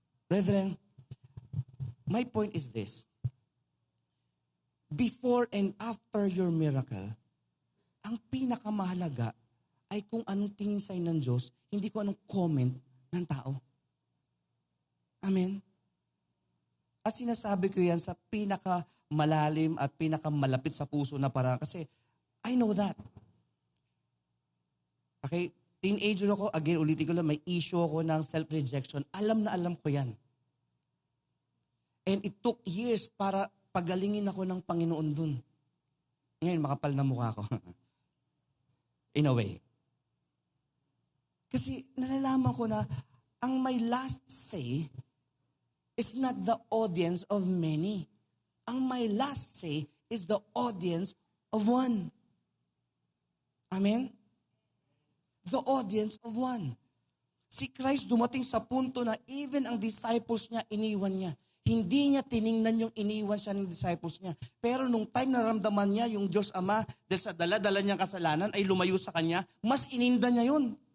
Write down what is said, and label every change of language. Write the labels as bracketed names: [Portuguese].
[English] Brethren, my point is this. [Filipino] Before and after your miracle, ang pinakamahalaga ay kung anong tingin sa'yo ng Diyos, hindi ko anong comment ng tao. Amen? At sinasabi ko yan sa pinakamalalim at pinakamalapit sa puso na parang kasi [English] I know that. [Filipino] Okay? Teenager ako, again, ulitin ko lang, may issue ako ng self-rejection. Alam na alam ko yan. [English] And it took years [Filipino] para pagalingin ako ng Panginoon dun. Ngayon, makapal na mukha ko. [English] In a way. [Filipino] Kasi nalalaman ko na ang [English] my last say is not the audience of many. Ang my last say is the audience of one. Amen? The audience of one. [Filipino] Si Christ dumating sa punto na even ang disciples niya, iniwan niya. Hindi niya tiningnan yung iniwan siya ng disciples niya. Pero nung time na ramdaman niya yung Diyos Ama, dahil sa dala-dala niyang kasalanan, ay lumayo sa kanya, mas ininda niya yun.